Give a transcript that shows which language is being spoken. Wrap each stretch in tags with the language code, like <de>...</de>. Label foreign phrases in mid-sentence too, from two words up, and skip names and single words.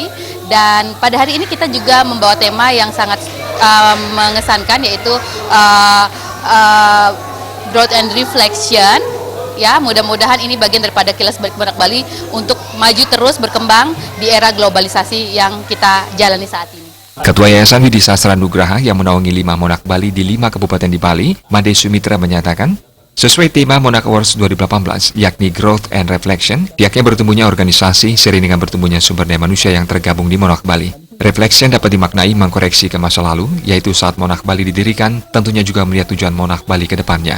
<id>Dan pada hari ini kita juga membawa tema yang sangat mengesankan, yaitu Growth and Reflection. Ya, mudah-mudahan ini bagian daripada kilas balik Monarch Bali untuk maju terus berkembang di era globalisasi yang kita jalani saat ini. Ketua Yayasan Widi Sastra Nugraha yang menaungi 5 Monarch Bali di 5 kabupaten di Bali, Made Sumitra menyatakan, sesuai tema Monarch Awards 2018, yakni Growth and Reflection, pihaknya bertumbuhnya organisasi seiring dengan bertumbuhnya sumber daya manusia yang tergabung di Monarch Bali. Reflection dapat dimaknai mengkoreksi ke masa lalu, yaitu saat Monarch Bali didirikan, tentunya juga melihat tujuan Monarch Bali ke depannya.</id>